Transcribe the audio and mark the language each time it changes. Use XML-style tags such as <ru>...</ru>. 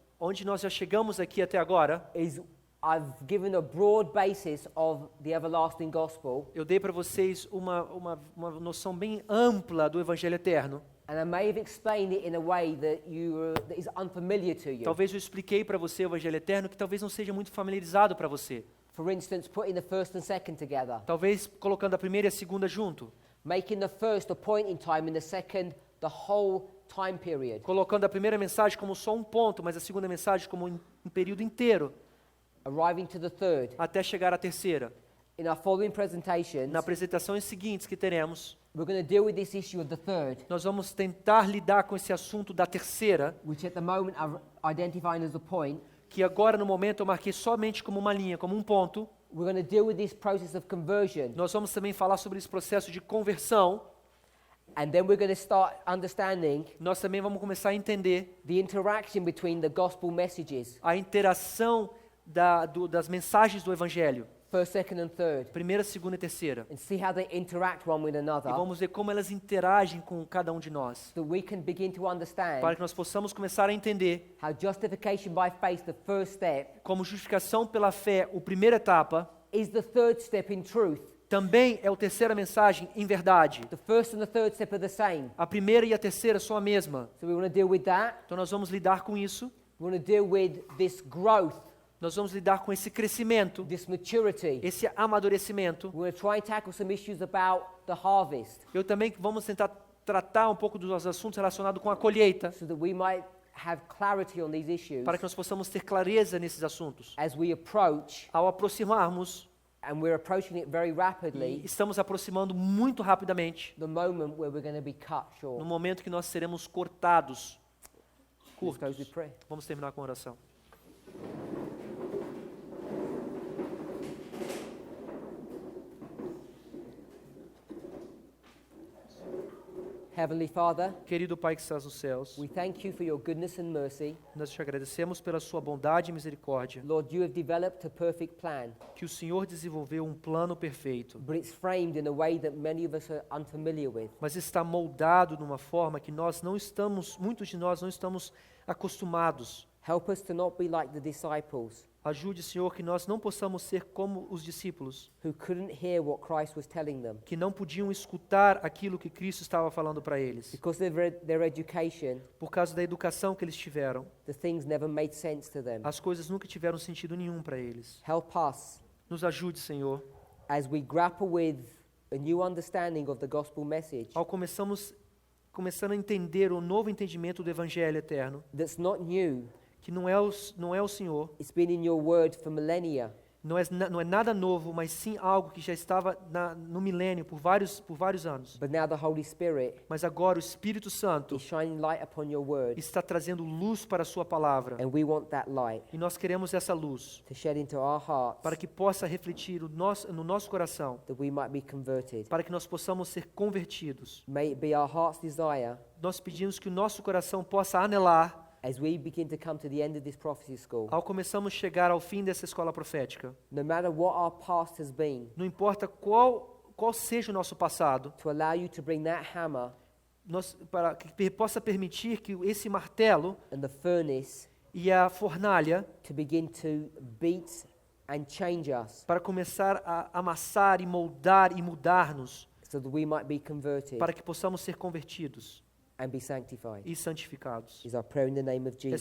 <pt>Onde nós já chegamos aqui até agora,</pt> <en>is I've given a broad basis of the everlasting gospel,</en> <pt>eu dei para vocês uma noção bem ampla do Evangelho Eterno.</pt> <en>and I may have explained it in a way that is unfamiliar to you.</en> <pt>Talvez eu expliquei para você o Evangelho Eterno que talvez não seja muito familiarizado para você.</pt> <en>For instance, putting the first and second together,</en> <pt>Talvez colocando a primeira e a segunda junto.</pt> <en>making the first a point in time and the second the whole time period.</en> <pt>Colocando a primeira mensagem como só um ponto, mas a segunda mensagem como um período inteiro,</pt> <en>Arriving to the third.</en> <pt>até chegar à terceira.</pt> <en>In our following presentations,</en> <pt>Na apresentações seguintes que teremos,</pt> <en>we're going to deal with this issue of the third,</en> <pt>nós vamos tentar lidar com esse assunto da terceira,</pt> <en>which at the moment I'm identifying as a point.</en> <pt>que agora no momento eu marquei somente como uma linha, como um ponto.</pt> <en>We're going to deal with this process of conversion,</en> <pt>Nós vamos também falar sobre esse processo de conversão.</pt> <en>and then we're going to start understanding</en> <pt>Nós também vamos começar a entender</pt> <en>the interaction between the gospel messages,</en> <pt>a interação das mensagens do Evangelho,</pt> <en>first, second, and third,</en> <pt>primeira, segunda e terceira.</pt> <en>and see how they interact one with</en> <pt>E</pt> <en>another,</en> <pt>vamos ver como elas interagem com cada um de nós,</pt> <en>so that we can begin to understand</en> <pt>para que nós possamos começar a entender</pt> <en>how justification by faith, the first step,</en> <pt>como justificação pela fé, a primeira etapa,</pt> <en>is the third step in truth.</en> <pt>também é a terceira mensagem em verdade.</pt> <en>The first and the third step are the same.</en> <pt>A primeira e a terceira são a mesma.</pt> <en>So we want to deal with that.</en> <pt>Então nós vamos lidar com isso,</pt> <en>We want to deal with this growth,</en> <pt>nós vamos lidar com esse crescimento,</pt> <en>this maturity.</en> <pt>esse amadurecimento.</pt> <en>We're going to try and tackle some issues about the harvest,</en> <pt>Eu também vamos tentar tratar um pouco dos assuntos relacionados com a colheita,</pt> <en>so that we might have clarity on these issues</en> <pt>para que nós possamos ter clareza nesses assuntos.</pt> <en>as we approach,</en> <pt>Ao aproximarmos,</pt> <en>and we're approaching it very</en> <pt>e</pt> <en>rapidly,</en> <pt>estamos aproximando muito rapidamente,</pt> <en>the moment where we're going to be cut</en> <pt>no</pt> <en>short.</en> <pt>momento que nós seremos cortados.</pt> <en>Let's close with</en> <pt>Curtos.</pt> <en>prayer.</en> <pt>Vamos terminar com a oração.</pt> <en>Heavenly Father,</en> <pt>Querido Pai que estás nos céus,</pt> <en>we thank you for your goodness and mercy.</en> <pt>nós te agradecemos pela sua bondade e misericórdia,</pt> <en>Lord, you have developed a perfect plan,</en> <pt>que o Senhor desenvolveu um plano perfeito,</pt> <en>but it's framed in a way that many of us are unfamiliar with.</en> <pt>mas está moldado de uma forma que muitos de nós não estamos acostumados.</pt> <en>Help us to not be like the disciples</en> <pt>Ajude, Senhor, que nós não possamos ser como os discípulos,</pt> <en>who couldn't hear what Christ was telling them</en> <pt>que não podiam escutar aquilo que Cristo estava falando para eles.</pt> <en>because of their education.</en> <pt>Por causa da educação que eles tiveram,</pt> <en>The things never made sense to them.</en> <pt>as coisas nunca tiveram sentido nenhum para eles.</pt> <en>Help us</en> <pt>Nos ajude, Senhor,</pt> <en>as we grapple with a new understanding of the gospel message</en> <pt>ao começando a entender o novo entendimento do Evangelho eterno,</pt> <en>that's not new.</en> <pt>que não é o Senhor,</pt> <en>It's been in your word for millennia,</en> <pt>não é nada novo, mas sim algo que já estava no milênio por vários anos.</pt> <en>but now the Holy Spirit</en> <pt>Mas agora o Espírito Santo</pt> <en>is shining light upon your word,</en> <pt>está trazendo luz para a sua palavra.</pt> <en>and we want that light</en> <pt>E nós queremos essa luz</pt> <en>to shed into our hearts</en> <pt>para que possa refletir no nosso coração,</pt> <en>that we might be converted.</en> <pt>para que nós possamos ser convertidos.</pt> <en>May it be our heart's desire</en> <pt>Nós pedimos que o nosso coração possa anelar</pt> <en>as we begin to come to the end of this prophecy school.</en> <pt>ao começarmos a chegar ao fim dessa escola profética.</pt> <en>No matter what our past has been,</en> <pt>Não importa qual seja o nosso passado,</pt> <en>to allow you to bring that hammer</en> <pt>para que possa permitir que esse martelo</pt> <en>and the furnace</en> <pt>e a fornalha</pt> <en>to begin to beat and change us</en> <pt>para começar a amassar e moldar e mudar-nos,</pt> <en>so that we might be converted</en> <pt>para que possamos ser convertidos</pt> <en>and be sanctified.</en> <pt>e santificados.</pt> <en>Is our prayer in the name of Jesus.</en>